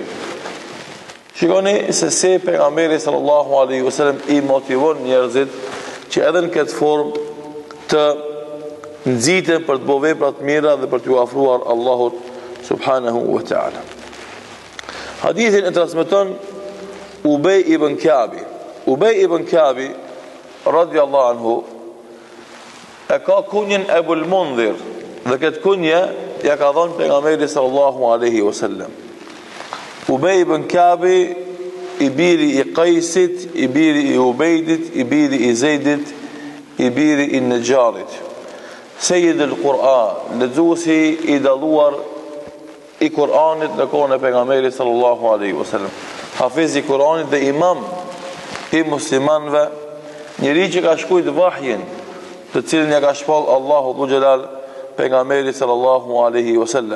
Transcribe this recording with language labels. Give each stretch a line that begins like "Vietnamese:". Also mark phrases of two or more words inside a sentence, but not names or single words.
Albanian: Shikoni se si pejgamberi
Arabic: صلى الله عليه وسلم
Albanian: i motivon njerëzit që edhe në këtë formë të nxiten për të bërë vepra të mira dhe për t'u afruar Allahut
Arabic: سبحانه وتعالى.
Albanian: Hadithin e transmeton Ubay ibn Ka'b. Ubay ibn Ka'b
Arabic: رضي الله عنه
Albanian: e ka kunjen Ebu al-Mundhir, dhe këtë kunje ja ka dhënë pejgamberi
Arabic: صلى الله عليه وسلم.
Albanian: Ubay ibn Ka'b i biri i Qaisit, i biri i Ubejdit, i biri i Zejdit, i biri i Nejarit. Sejid al-Quran, lexuesi i dalluar i Kur'anit në kohën e pejgamberit
Arabic: صلى الله عليه وسلم,
Albanian: hafiz i Kur'anit dhe imam i muslimanëve, njëri që ka shkujt vahjin, të cilin ja ka shpall Allahu dhu xhelal pejgamberit
Arabic: صلى الله عليه وسلم.